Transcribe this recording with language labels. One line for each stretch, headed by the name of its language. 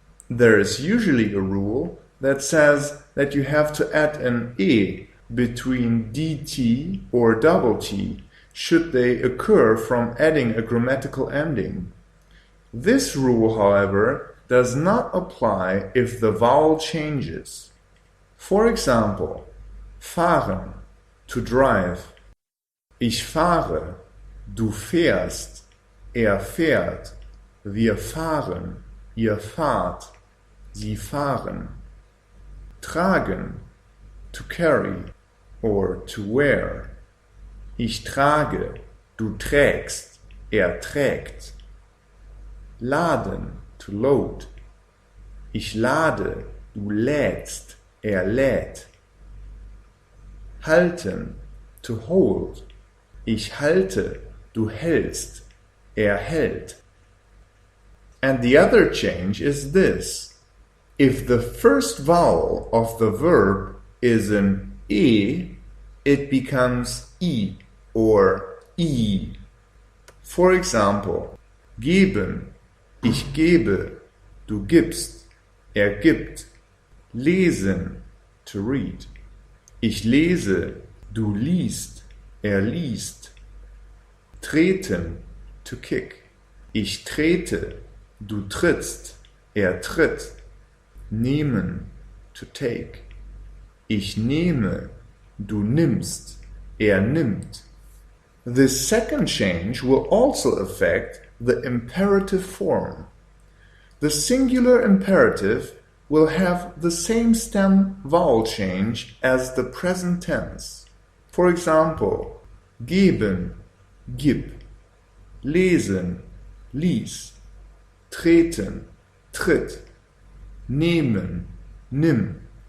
English: There is usually a rule that says that you have to add an e between dt or double t should they occur from adding a grammatical ending. This rule, however, does not apply if the vowel changes. For example, fahren, to drive.
German: Ich fahre, du fährst, er fährt, wir fahren, ihr fahrt, sie fahren.
English: Tragen, to carry or to wear.
German: Ich trage, du trägst, er trägt. Laden, to load. Ich lade, du lädst, er lädt. Halten, to hold. Ich halte, du hältst, er hält.
English: And the other change is this. If the first vowel of the verb is an e, it becomes i or i.
German: For example, geben, ich gebe, du gibst, er gibt. Lesen, to read. Ich lese, du liest, er liest. Treten, to kick. Ich trete, du trittst, er tritt. Nehmen, to take. Ich nehme, du nimmst, er nimmt.
English: This second change will also affect the imperative form. The singular imperative will have the same stem vowel change as the present tense.
German: For example, geben, gib, lesen, lies, treten, tritt, nehmen, nimm.